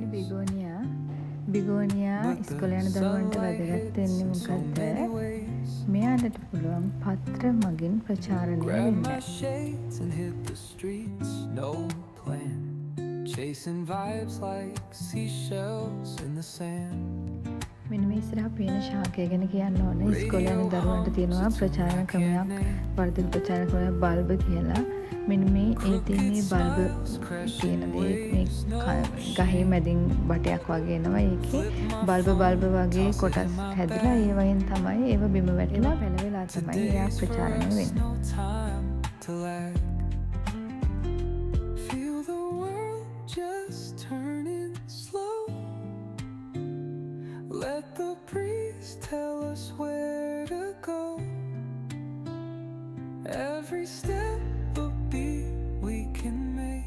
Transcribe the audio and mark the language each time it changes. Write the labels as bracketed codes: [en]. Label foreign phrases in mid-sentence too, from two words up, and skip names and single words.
[si] බිගෝනියා ඉස්කෝලේ යන දරුවන්ට වැදගත් වෙන්නේ මොකද්ද? මෙයාලට පුළුවන් පත්‍ර මගින් ප්‍රචාරණය [en] Grab [si] වෙන්න. [en] my shades and hit the streets, no plan. Chasing vibes like seashells in the sand. [si] මෙන්න මේ ඉස්සරහ පේන ශාකය ගැන කියන්න ඕන. ඉස්කෝලේ යන දරුවන්ට තියෙනවා ප්‍රචාරණ ක්‍රමයක්, වර්ධක ප්‍රචාරණ ක්‍රමයක් බල්බ් කියලා. මෙන්න මේ ඒ තියෙන්නේ බල්බ් තියෙන දේ මේ ගහේ මැදින් බටයක් වගේ එනවා. ඒකේ බල්බ වගේ කොටස් හැදලා ඒ වයින් තමයි ඒව බිම වැටිලා පැලවෙලා තමයි එයා ප්‍රචාරණය වෙන්නේ. [en] No time to lag. Feel the world just turning slow. Let the breeze tell us where to go. Every step a beat we can make.